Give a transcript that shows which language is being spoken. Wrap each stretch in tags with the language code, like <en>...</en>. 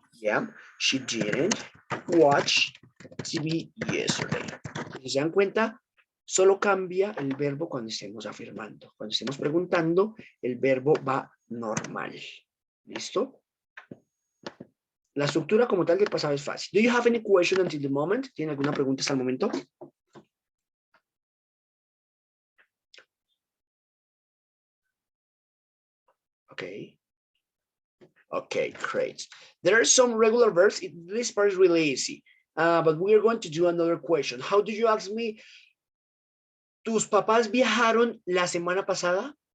<en>Yeah, she didn't watch TV yesterday.</en> <es>Si se dan cuenta, solo cambia el verbo cuando estemos afirmando. Cuando estemos preguntando, el verbo va normal. ¿Listo? La estructura como tal del pasado es fácil.</es> <en>Do you have any question until the moment?</en> <es>¿Tienen alguna pregunta hasta el momento?</es> <en>Okay. Okay, great. There are some regular verbs. This part is really easy. But we are going to do another question. How do you ask me?</en> <es>¿Tus papás viajaron la semana pasada?</es>